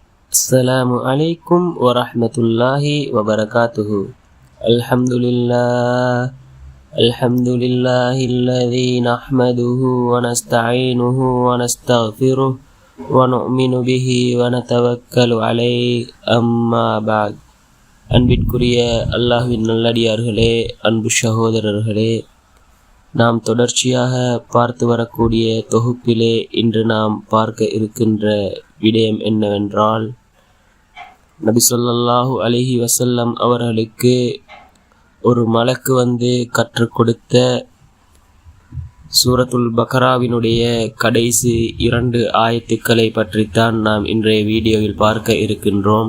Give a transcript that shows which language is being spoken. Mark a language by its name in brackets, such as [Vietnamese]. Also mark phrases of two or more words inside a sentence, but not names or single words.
[Arabic] السلام عليكم ورحمة الله وبركاته. الحمد لله الذي نحمده ونستعينه ونستغفره ونؤمن به ونتوكل عليه أما بعد. [Tamil] அன்பிற்குரிய அல்லாஹ்வின் நல்லடியார்களே, அன்பு சகோதரர்களே, நாம் தொடர்ச்சியாக பார்த்து வரக்கூடிய தொகுப்பிலே இன்று நாம் பார்க்க இருக்கின்ற விடயம் என்னவென்றால், நபி [Arabic] صلى الله عليه وسلم [Tamil] அவர்களுக்கு ஒரு மலக்கு கற்றுக் கொடுத்த சூரத்துல் பக்ராவினுடைய கடைசி 2 ஆயத்துக்களை பற்றித்தான் நாம் இன்றைய வீடியோவில் பார்க்க இருக்கின்றோம்.